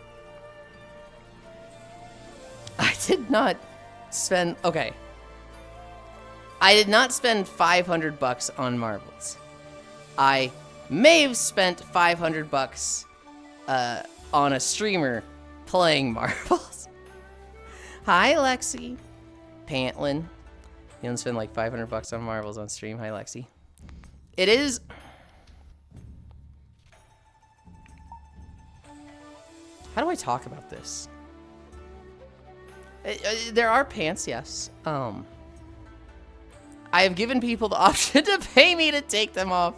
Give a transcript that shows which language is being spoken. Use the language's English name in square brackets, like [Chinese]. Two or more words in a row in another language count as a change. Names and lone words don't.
[English] I did not spend, okay. I did not spend $500 on marbles. I may have spent $500 on a streamer playing marbles. Hi, Lexi. Pantlin. You don't spend like $500 on marbles on stream. Hi, Lexi. It is... How do I talk about this? There are pants, yes. I have given people the option to pay me to take them off.